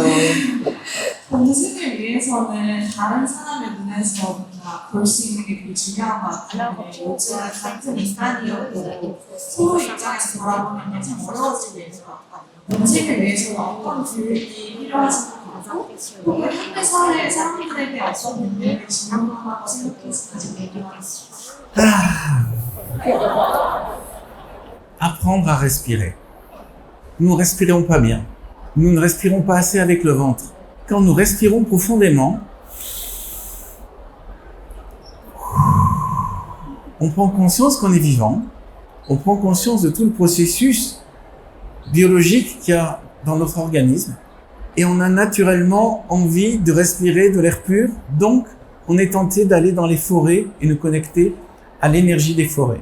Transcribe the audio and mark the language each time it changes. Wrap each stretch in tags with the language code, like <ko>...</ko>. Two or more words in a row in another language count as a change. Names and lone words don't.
<ko>동생을 위해서는 다른 사람의 눈에서 뭔가 볼 수 있는 게 되게 중요한 것 같은데 요즘 같은 인간이어도 서로 입장에서 바라보는 게 참 어려워지고 있는 것 같거든요. 원칙을 위해서는 어떤 교육이 필요하신 것 같고 또 현대 사회 사람들에게 어떤 능력이 중요하다고 생각해서</ko> <fr>Apprendre à respirer. Nous ne respirons pas bien. Nous ne respirons pas assez avec le ventre. Quand nous respirons profondément, on prend conscience qu'on est vivant, on prend conscience de tout le processus biologique qu'il y a dans notre organisme, et on a naturellement envie de respirer de l'air pur, donc on est tenté d'aller dans les forêts et nous connecter à l'énergie des forêts.</fr>